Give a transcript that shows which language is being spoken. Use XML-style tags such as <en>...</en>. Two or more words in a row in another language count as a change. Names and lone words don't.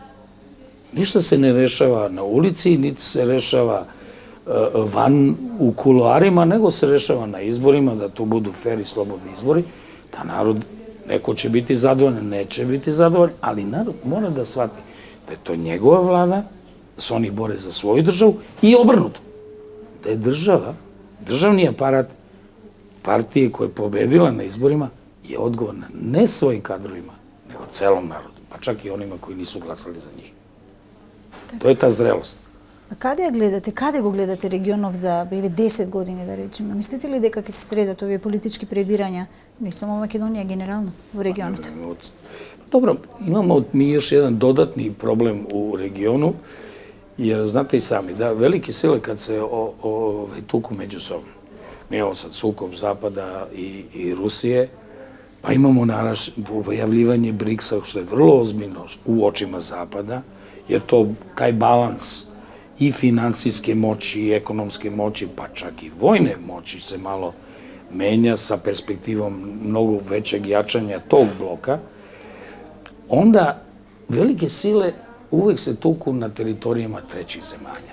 <sr>Ništa se ne rešava na ulici, niti se rešava van u kuloarima, nego se rešava na izborima, da to budu fer i slobodni izbori, da narod, neko će biti zadovoljan, neće biti zadovoljan, ali narod mora da shvati da je to njegova vlada, da se oni bore za svoju državu i obrnuto. Da je država, državni aparat partije koja je pobedila na izborima je odgovorna ne svojim kadrovima, nego celom narodu, pa čak i onima koji nisu glasali za njih. To je ta zrelost.</sr> <mk>Каде го гледате регионов за 10 години, да речеме? Мислите ли дека ќе се средат овие политички пребирања, не само Македонија, генерално, во регионот?</mk> <sr>Dobro, imamo mi još jedan dodatni problem u regionu, jer znate i sami da velike sile kad se tuku međusobno, mi imamo sad sukob Zapada i Rusije, pa imamo pojavljivanje BRICS-a, što je vrlo ozbiljno u očima Zapada, jer to, taj balans i finansijske moći, i ekonomske moći, pa čak i vojne moći se malo menja sa perspektivom mnogo većeg jačanja tog bloka, onda velike sile uvek se tuku na teritorijama trećih zemalja.</sr>